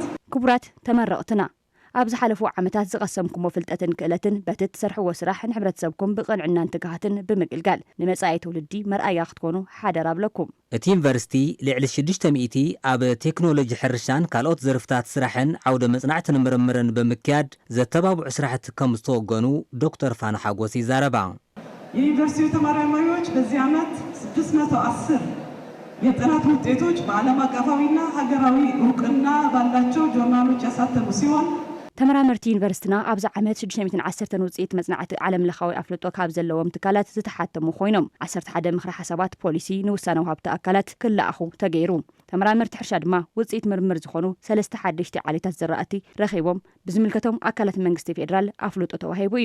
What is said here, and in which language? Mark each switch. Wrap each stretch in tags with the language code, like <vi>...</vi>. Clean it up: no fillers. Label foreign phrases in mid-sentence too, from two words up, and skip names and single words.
<ti>ክቡራት ተመረቅትና ኣብዚ ሓለፉ ዓመታት ዝቀሰምኩም ፍልጠትን ክእለትን በትት ሰርሕዎ ስራሕ ንሕብረተሰብኩም ብቕንዕናን ትግሃትን ብምግልጋል ንመጻኢ ትውልዲ መርኣያ ክትኮኑ ሓደራ ኣብለኩም እቲ ዩኒቨርሲቲ ልዕሊ 600 ኣብ ቴክኖሎጂ ሕርሻን ካልኦት ዘርፍታት ስራሕን ዓውደ መጽናዕትን ምርምርን ብምክያድ ዘተባብዑ ስራሕቲ ከም ዝተወገኑ ዶክተር ፋና ሓጎስ ይዛረባ</ti> <am>የዩኒቨርሲቲው ተመራማሪዎች በዚህ ዓመት 610 የጥናት ውጤቶች በዓለም አቀፋዊና ሀገራዊ እውቅና ባላቸው ጆርናሎች ያሳተሙ ሲሆን</am> <ti>ተመራመርቲ ዩኒቨርሲቲና ኣብዚ ዓመት 610 ውጽኢት መጽናዕቲ ዓለም ለኻዊ ኣፍልጦ ካብ ዘለዎም ትካላት ዝተሓተሙ ኮይኖም 11 ምክረ ሓሳባት ፖሊሲ ንውሳነ ወሃብቲ ኣካላት ክለኣኹ ተገይሩ ተመራመርቲ ሕርሻ ድማ ውጽኢት ምርምር ዝኾኑ 3 ሓደሽቲ ዓሌታት ዝራእቲ ረኺቦም ብዝምልከቶም ኣካላት መንግስቲ ፌደራል ኣፍልጦ ተዋሂቡ እዩ</ti>